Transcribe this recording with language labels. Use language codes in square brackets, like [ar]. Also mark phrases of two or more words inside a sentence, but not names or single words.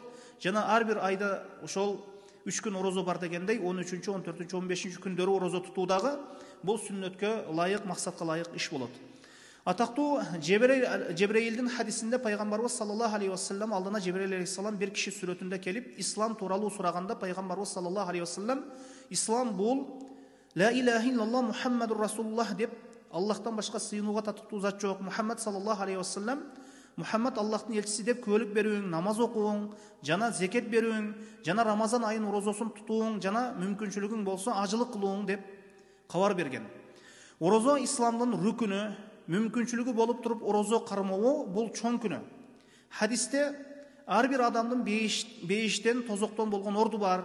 [ky] Жана ар бир айда ошол 3 күн орозо бар дегендей 13-чү, 14-чү, 15-чү күндөрү орозо тутуудагы бул сүннөткө ылайык, максатка ылайык иш болот. Атактуу Жебреилдин хадисинде пайгамбарыбыз [ar] صلى الله عليه وسلم [ky] алдына Жебреил алейхиссалам бир киши сүрөтүндө келип, ислам тууралуу сураганда пайгамбарыбыз [ar] صلى الله عليه وسلم [ky] ислам бул [ar] لا إله إلا الله محمد رسول الله [ky] деп, Аллахтан башка сыйынууга татыктуу зат жок, Мухаммад [ar] صلى الله عليه وسلم [ky] Мухаммад Аллахтын элчиси деп күбөлүк берүүң, намаз окууң, жана зекет берүүң, жана Рамазан айынын орозосун тутууң, жана мүмкүнчүлүгүң болсо ажылык кылууң деп кабар берген. Орозо исламдын рүкүнү, мүмкүнчүлүгү болуп туруп орозо кармоо бул чоң күнөө. Хадисте ар бир адамдын бейиштен, тозоктон болгон орду бар.